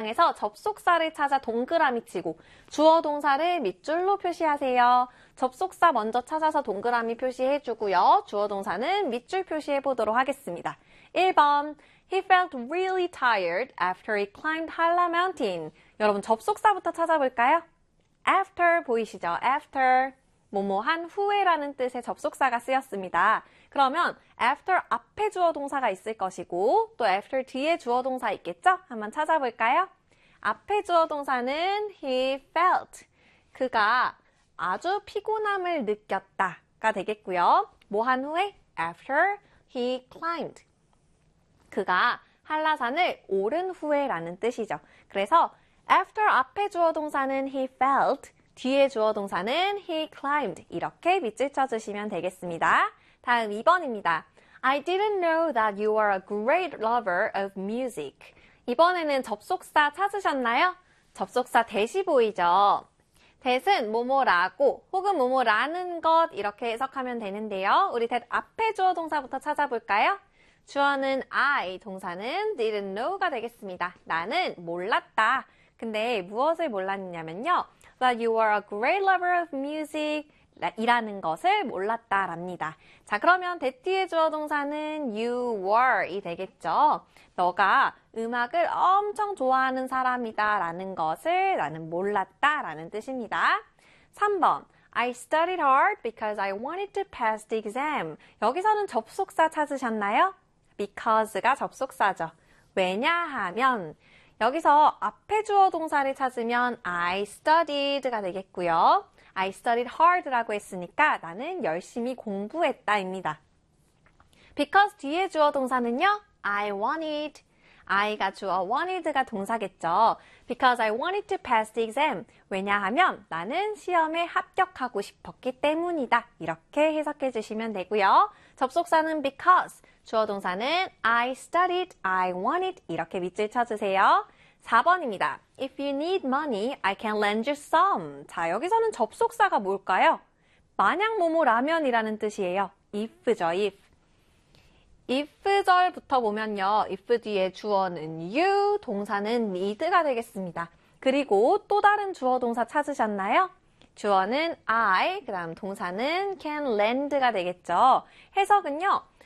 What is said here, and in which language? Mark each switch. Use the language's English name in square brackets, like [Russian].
[Korean] 문장에서 접속사를 찾아 동그라미 치고 주어 동사를 밑줄로 표시하세요. 접속사 먼저 찾아서 동그라미 표시해 주고요. 주어 동사는 밑줄 표시해 보도록 하겠습니다. 1번. [English] He felt really tired after he climbed Hala Mountain. [Korean] 여러분, 접속사부터 찾아볼까요? After 보이시죠? After. 뭐뭐 한 후에라는 뜻의 접속사가 쓰였습니다. 그러면 after 앞에 주어 동사가 있을 것이고 또 after 뒤에 주어 동사 있겠죠? 한번 찾아볼까요? 앞에 주어 동사는 [English] he felt. [Korean] 그가 아주 피곤함을 느꼈다가 되겠고요. 뭐한 후에? [English] After he climbed. [Korean] 그가 한라산을 오른 후에라는 뜻이죠. 그래서 after 앞에 주어 동사는 [English] he felt. [Korean] 뒤에 주어 동사는 [English] he climbed [Korean] 이렇게 밑줄 쳐주시면 되겠습니다. 다음 2번입니다. [English] I didn't know that you are a great lover of music. [Korean] 이번에는 접속사 찾으셨나요? 접속사 that이 보이죠? that은 뭐뭐라고 혹은 뭐뭐라는 것 이렇게 해석하면 되는데요. 우리 that 앞에 주어 동사부터 찾아볼까요? 주어는 I, 동사는 [English] didn't know [Korean] 가 되겠습니다. 나는 몰랐다. 근데 무엇을 몰랐냐면요. [English] That you are a great lover of music [Korean] 이라는 것을 몰랐다랍니다. 자, 그러면 that 뒤에 주어 동사는 [English] you were [Korean] 이 되겠죠. 너가 음악을 엄청 좋아하는 사람이다라는 것을 나는 몰랐다라는 뜻입니다. 3번. [English] I studied hard because I wanted to pass the exam. [Korean] 여기서는 접속사 찾으셨나요? Because가 접속사죠. 왜냐하면 여기서 앞에 주어 동사를 찾으면 [English] I studied [Korean] 가 되겠고요. [English] I studied hard [Korean] 라고 했으니까 나는 열심히 공부했다입니다. Because 뒤에 주어 동사는요. [English] I wanted. [Korean] I가 주어 wanted가 동사겠죠. [English] Because I wanted to pass the exam. [Korean] 왜냐하면 나는 시험에 합격하고 싶었기 때문이다. 이렇게 해석해 주시면 되고요. 접속사는 because, 주어 동사는 [English] I studied, I wanted [Korean] 이렇게 밑줄 쳐주세요. 4번입니다. [English] If you need money, I can lend you some. [Korean] 자, 여기서는 접속사가 뭘까요? 만약 뭐뭐라면이라는 뜻이에요. if죠, if. if절부터 보면요. if 뒤에 주어는 you, 동사는 need가 되겠습니다. 그리고 또 다른 주어 동사 찾으셨나요? 주어는 I, 그 다음 동사는 can lend가 되겠죠. 해석은요.